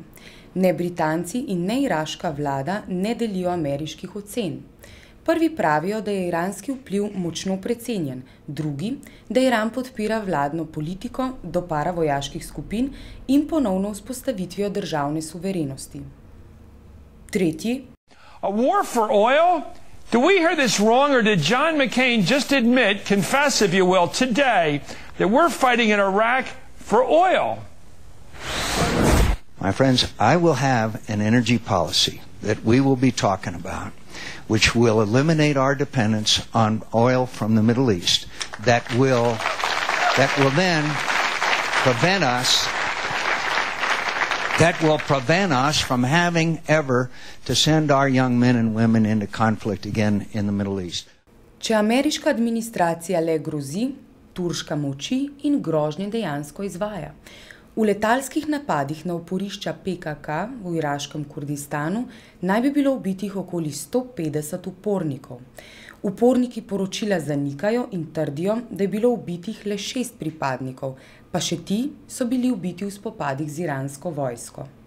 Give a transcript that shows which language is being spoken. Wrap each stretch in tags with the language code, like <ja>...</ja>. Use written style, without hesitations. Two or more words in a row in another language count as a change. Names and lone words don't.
<sl>Ne Britanci in ne iraška vlada ne delijo ameriških ocen. Prvi pravijo, da je iranski vpliv močno precenjen, drugi, da Iran podpira vladno politiko do paravojaških skupin in ponovno vzpostavitvijo državne suverenosti. Tretji.</sl> <en>A war for oil? Do we hear this wrong, or did John McCain just admit, confess if you will, today, that we're fighting in Iraq for oil? My friends, I will have an energy policy that we will be talking about, which will eliminate our dependence on oil from the Middle East, that will then prevent us from having ever to send our young men and women into conflict again in the Middle East.</en> <sl>Če ameriška administracija le grozi, turška moči in grožnje dejansko izvaja. V letalskih napadih na oporišča PKK v iraškem Kurdistanu naj bi bilo ubitih okoli 150 upornikov. Uporniki poročila zanikajo in trdijo, da je bilo ubitih le 6 pripadnikov, pa še ti so bili ubiti v spopadih z iransko vojsko.</sl>